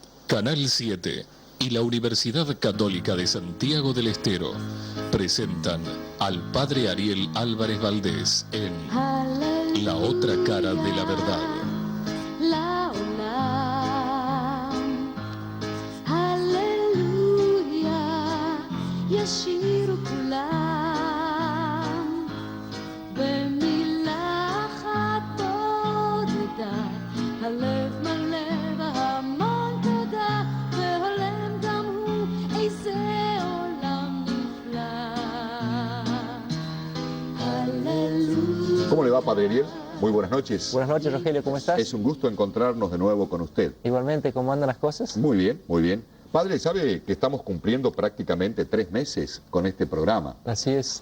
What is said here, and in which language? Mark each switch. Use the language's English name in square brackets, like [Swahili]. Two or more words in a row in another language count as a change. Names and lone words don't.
[Spanish] Canal 7 y la Universidad Católica de Santiago del Estero presentan al Padre Ariel Álvarez Valdés en La Otra Cara de la Verdad. [Hebrew] Aleluya, ישירו כולם, במילה אחת תודה, הלב מלא והמון תודה, והולם גם הוא, איזה עולם נפלא. [Spanish] Aleluya. ¿Cómo le va, Padre Ariel? Muy buenas noches. Buenas noches, Rogelio, ¿cómo estás? Es un gusto encontrarnos de nuevo con usted. Igualmente, ¿cómo andan las cosas? Muy bien, muy bien. Padre, ¿sabe que estamos cumpliendo prácticamente 3 meses con este programa? Así es.